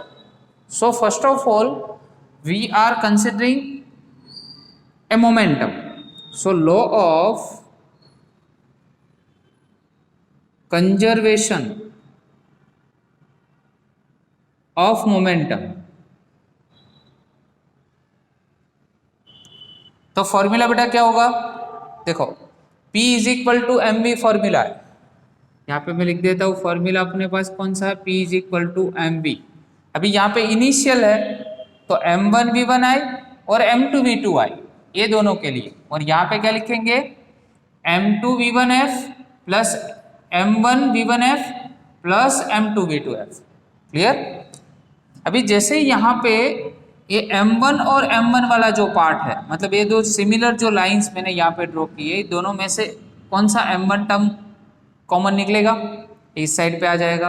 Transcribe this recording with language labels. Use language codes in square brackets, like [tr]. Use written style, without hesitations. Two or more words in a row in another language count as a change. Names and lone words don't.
[en] So first of all we are considering a momentum. So law of conservation of momentum. [hi] तो फॉर्मूला बेटा क्या होगा, देखो [en] P is equal to m v [hi] फॉर्मूला है, यहाँ पे मैं लिख देता हूँ फॉर्मूला अपने पास कौन सा है, [en] P is equal to m v. [hi] अभी यहाँ पे इनिशियल है तो m1 v1i और m2 v2i ये दोनों के लिए, और यहाँ पे क्या लिखेंगे [en] m2 v1f plus m1 v1f plus m2 v2f. [hi] क्लियर? अभी जैसे यहाँ पे ये m1 और m1 वाला जो पार्ट है, मतलब ये दो सिमिलर जो लाइंस मैंने यहाँ पे ड्रॉ की है, दोनों में से कौन सा m1 [en] term common [hi] निकलेगा, इस साइड पे आ जाएगा।